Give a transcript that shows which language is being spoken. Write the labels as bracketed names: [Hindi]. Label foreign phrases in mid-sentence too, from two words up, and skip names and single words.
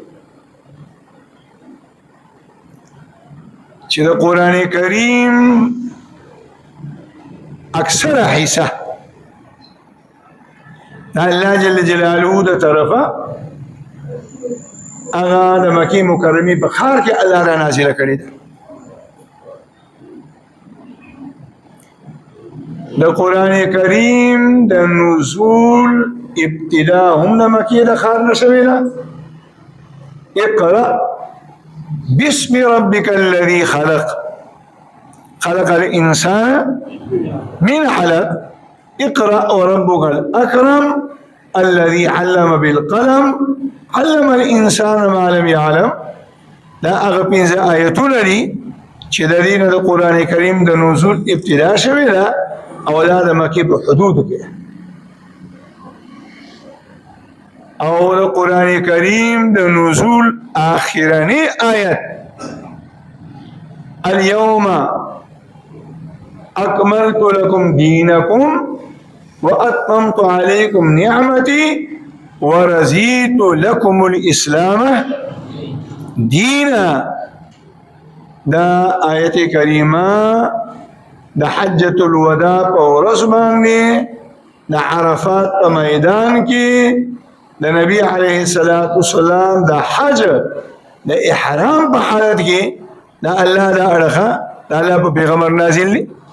[Pashto] چې د قرآن کریم اکثر حصہ دا الله جل جلاله د طرفه هغه د مکې مکرمې په ښار کې الله را نازله کړې ده. د قرآن کریم د نزول ابتدا هم د مکې د ښار نه شوې ده. [Arabic] اقرأ بسم ربك الذي خلق خلق الإنسان من علق اقرأ وربك الأكرم الذي علم بالقلم علم الإنسان ما لم يعلم. [Pashto] دا هغه پنځه آیتونه دي چې د دې نه د قرآن کریم د نزول ابتدا شوې ده او دا د مکې په حدودو کې. او د قرآن کریم د نزول آخرنی آیت [Arabic] اليوم اکملت لکم دینکم واتممت علیکم نعمتی ورزیت لکم الاسلام دینا. [Pashto] دا آیت کریمه د حجۃ الوداع په ورځ باندې د عرفات په میدان کې د نبی [Arabic] علیه الصلاۃ والسلام [Pashto] د حج د احرام په حالت کې دا الله دا اړخه دا الله په پیغمبر نازل دي